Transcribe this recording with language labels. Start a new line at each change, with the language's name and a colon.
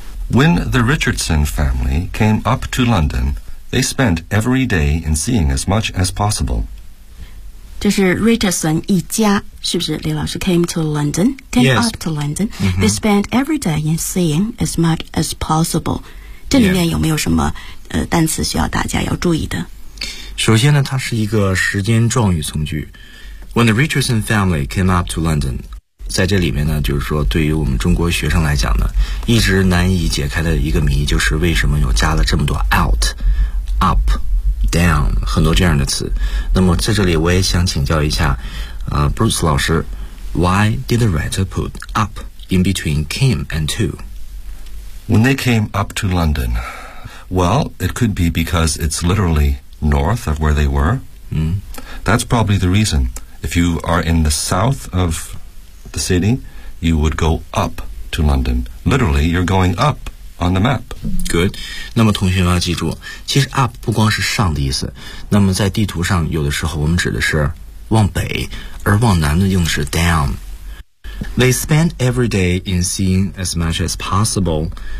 English: When the Richardson family came up to London, they spent every day in seeing as much as possible.
Chinese: 这是 Richardson 一家，是不是李老师
English: came to London, came、 yes. up to London,、mm-hmm. they spent every day in seeing as much as possible.
Chinese: 这里面有没有什么、单词需要大家要注意的？首先呢，它是一个时间状语从句。
English: When the Richardson family came up to London,
Chinese: 在这里面呢，就是说对于我们中国学生来讲呢，一直难以解开的一个谜，就是为什么有加了这么多 out up down 很多这样的词。那么在这里我也想请教一下
English: Bruce
Chinese: 老师，
English: Why did the writer put up in between came and to? When they came up to London, well, it could be because it's literally north of where they were、 mm. That's probably the reason. If you are in the south ofthe city, you would go up to London. Literally, you're going up on the map. Good.
Chinese: 那么同学们要记住，其实 up 不光是上的意思，那么在地图上有的时候我们指的是往北，而往南的用的是 down.
English: They spend every day in seeing as much as possible.